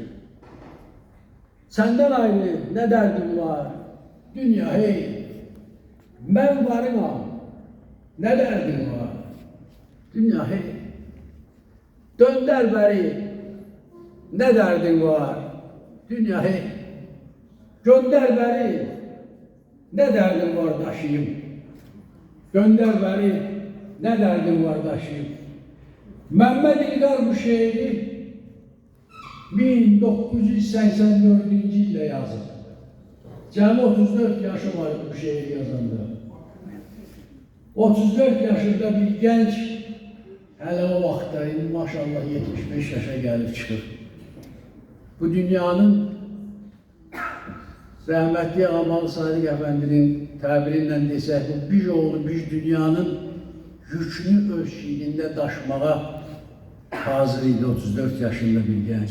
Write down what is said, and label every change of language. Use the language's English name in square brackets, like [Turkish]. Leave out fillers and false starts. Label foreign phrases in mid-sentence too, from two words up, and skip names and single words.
[Azerbaijani] Səndən ayrı nə dərdim var? Dünya hey, mən varım, nə dərdim var? Dünya hey, döndər bəri, nə dərdim var? Dünya hey, [Turkish] gönder beni, ne derdim var daşıyım. Gönder beni, ne derdim var daşıyım. Mehmet İlgar bu şehri 1984 yılda yazdı. [Azerbaijani] Cəmi 34 yaşı var bu şehri yazanda. [Turkish] 34 yaşında bir genç, hele o vaxtda, maşallah 75 yaşa gelip çıxır. [Azerbaijani] Bu dünyanın Rəhmətli Amalı Sadiq Əfəndinin təbiriyle desək, bu bir oğlu bir dünyanın yükünü öz şiirində daşımağa hazır idi 34 yaşında bir genç.